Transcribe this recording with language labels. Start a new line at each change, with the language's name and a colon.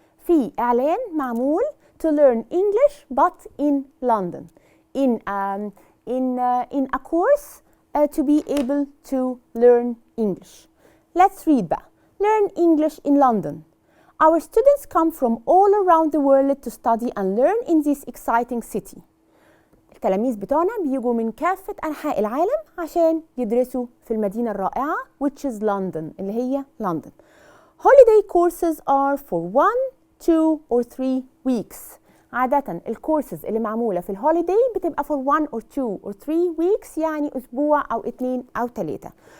Arabic: في إعلان معمول
English: to learn English but in London. In a course to be able to learn English. Let's read بقى. Learn English in London. Our students come from all around the world to study and learn in this exciting city.
Arabic: التلاميذ بتوعنا بيجوا من كافة أنحاء العالم عشان يدرسوا في المدينة الرائعة
English: which is London
Arabic: اللي هي لندن.
English: Holiday courses are for 1, 2 or 3 weeks.
Arabic: عادة الكورسز اللي معمولة في الهوليداي بتبقى
English: for 1 or 2 or 3 weeks
Arabic: يعني أسبوع أو 2 أو 3.